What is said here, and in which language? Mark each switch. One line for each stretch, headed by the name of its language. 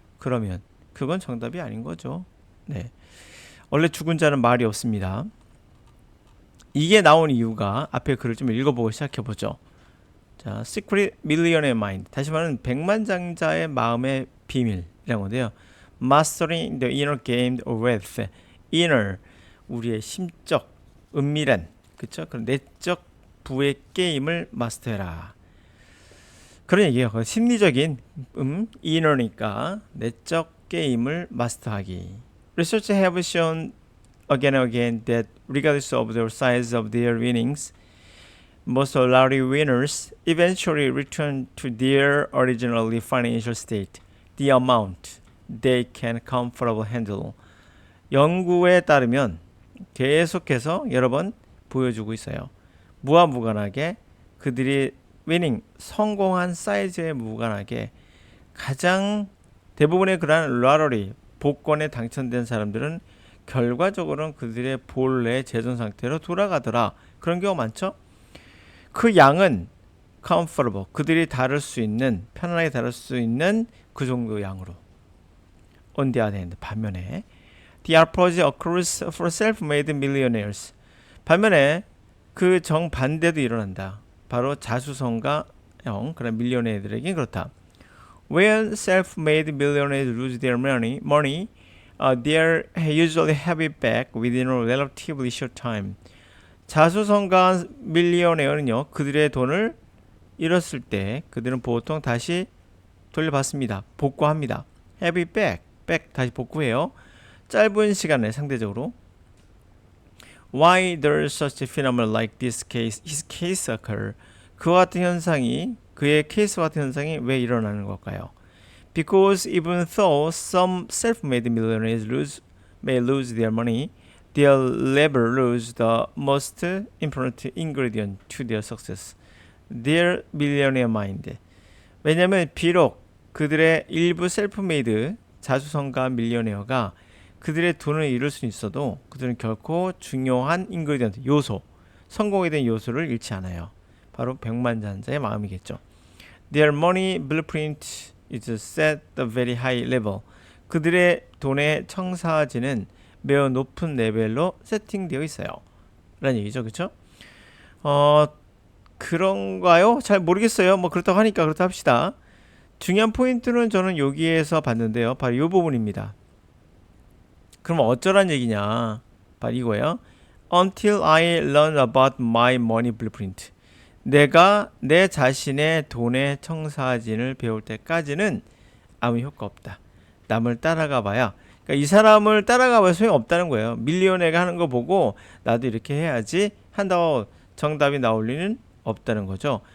Korean: 그러면 그건 정답이 아닌 거죠. 네. 원래 죽은 자는 말이 없습니다. 이게 나온 이유가 앞에 글을 좀 읽어보고 시작해보죠.
English: 자, Secret Millionaire Mind.
Korean: 다시 말하면 백만장자의 마음의 비밀이라는 건데요.
English: Mastering the inner game of wealth.
Korean: inner, 우리의 심적, 은밀한, 그쵸? 그런 내적 부의 게임을 마스터해라. 그런 얘기예요. 심리적인 inner니까 내적 게임을 마스터하기.
English: Research have shown again and again that regardless of the size of their winnings, most lottery winners eventually return to their originally financial state, the amount they can comfortably handle.
Korean: 연구에 따르면 계속해서 여러 번 보여주고 있어요. 무한무관하게 그들이 위닝, 성공한 사이즈에 무관하게 가장 대부분의 그러한 러러리, 복권에 당첨된 사람들은 결과적으로는 그들의 본래 재정 상태로 돌아가더라. 그런 경우 많죠? 그 양은 comfortable, 그들이 다룰 수 있는, 편안하게 다룰 수 있는 그 정도 양으로.
English: On the other hand,
Korean: 반면에
English: the opposite occurs for self-made millionaires.
Korean: 반면에 그 정반대도 일어난다. 바로 자수성가형 그런 밀리언에들에게 그렇다.
English: When self-made millionaires lose their money, they usually have it back within a relatively short time.
Korean: 자수성가한 밀리언웨어는요, 그들의 돈을 잃었을 때 그들은 보통 다시 돌려받습니다. 복구합니다.
English: Have it back,
Korean: 다시 복구해요. 짧은 시간에 상대적으로.
English: Why does such a phenomenon like his case occur?
Korean: 그와 같은 현상이, 그의 케이스와 같은 현상이 왜 일어나는 걸까요?
English: Because even though some self-made millionaires may lose their money, they'll never lose the most important ingredient to their success, their millionaire mind.
Korean: 왜냐하면 비록 그들의 일부 셀프메이드 자수성가한 밀리언웨어가 그들의 돈을 잃을 수는 있어도 그들은 결코 중요한 인그리디언트, 요소, 성공에 대한 요소를 잃지 않아요. 바로 백만장자의 마음이겠죠.
English: Their money blueprint is set at a very high level.
Korean: 그들의 돈의 청사진은 매우 높은 레벨로 세팅되어 있어요. 라는 얘기죠. 그렇죠? 그런가요? 잘 모르겠어요. 뭐 그렇다고 하니까 그렇다 합시다. 중요한 포인트는 저는 여기에서 봤는데요. 바로 이 부분입니다. 그럼 어쩌란 얘기냐? 바로 이거예요.
English: Until I learn about my money blueprint.
Korean: 내가 내 자신의 돈의 청사진을 배울 때까지는 아무 효과 없다. 남을 따라가 봐야. 그러니까 이 사람을 따라가 봐야 소용 없다는 거예요. 밀리언에가 하는 거 보고 나도 이렇게 해야지 한다고 정답이 나올 리는 없다는 거죠.